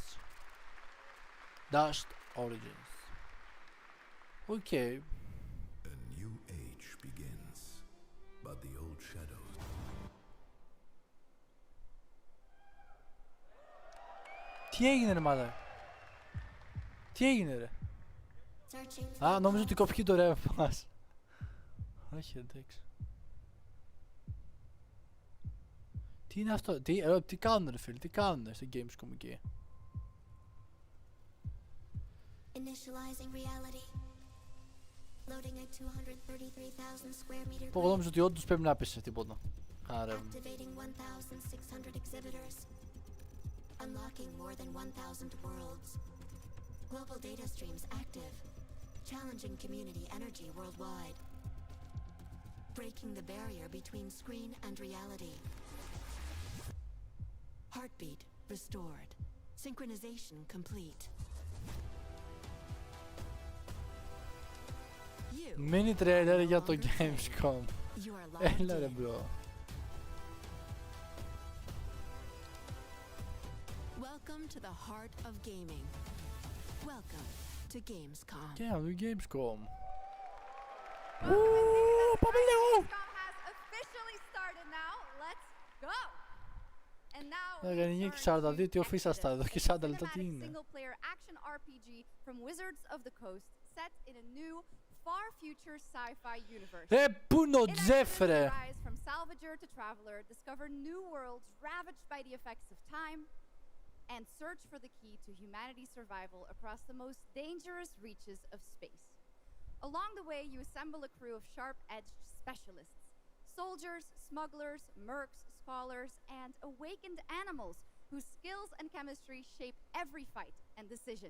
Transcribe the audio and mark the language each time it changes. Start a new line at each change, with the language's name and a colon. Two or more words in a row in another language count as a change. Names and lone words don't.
English: Dust Origins. Okay. A new age begins, but the old shadows.
Greek: Τι έγινε ρε μάλα? Τι έγινε ρε? Α, νόμιζα ότι κοπεί το ρεύμα μας. Όχι, εντάξει. Τι είναι αυτό? Τι κάνουν ρε φίλοι? Τι κάνουν στο Gamescom εκεί?
English: Initializing reality. Loading at 233,000 square meters.
Greek: Εγώ νόμιζα ότι όντως πρέπει να πέσει τίποτα. Άρα.
English: Activating 1,600 exhibitors. Unlocking more than 1,000 worlds. Global data streams active. Challenging community energy worldwide. Breaking the barrier between screen and reality. Heartbeat restored. Synchronization complete. Mini trailer
Greek: για το Gamescom. Έλα ρε bro.
English: Welcome to the heart of gaming. Welcome to Gamescom.
Greek: Και να δω Gamescom. Πάμε λίγο!
English: Gamescom has officially started now. Let's go! And now
Greek: είναι και 42, τι οφείς αυτά εδώ και 40 λεπτά τι είναι?
English: Single player action RPG from Wizards of the Coast set in a new far future sci-fi universe.
Greek: Πού είναι ο Τζεφ ρε?
English: From salvager to traveler, discover new worlds ravaged by the effects of time and search for the key to humanity's survival across the most dangerous reaches of space. Along the way, you assemble a crew of sharp-edged specialists, soldiers, smugglers, mercs, scholars, and awakened animals whose skills and chemistry shape every fight and decision.